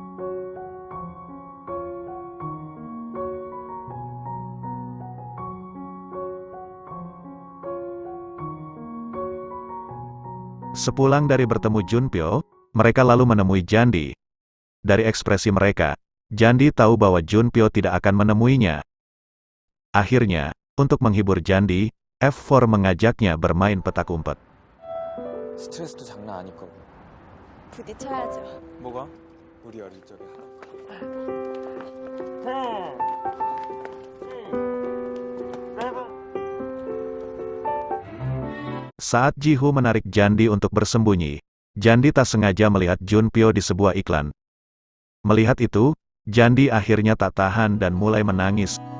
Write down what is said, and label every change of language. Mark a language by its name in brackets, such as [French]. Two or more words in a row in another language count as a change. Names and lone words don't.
[Indonesian] Sepulang dari bertemu Junpyo, mereka lalu menemui Jandi. Dari ekspresi mereka, Jandi tahu bahwa Junpyo tidak akan menemuinya. Akhirnya, untuk menghibur Jandi, F4 mengajaknya bermain petak umpet. [Korean] 스트레스도 장난 아닐 거고. 부딪혀야죠. 뭐가? 우리 어릴 적에. [Indonesian] Saat Jihu menarik Jandi untuk bersembunyi, Jandi tak sengaja melihat Junpyo di sebuah iklan. Melihat itu, Jandi akhirnya tak tahan dan mulai menangis.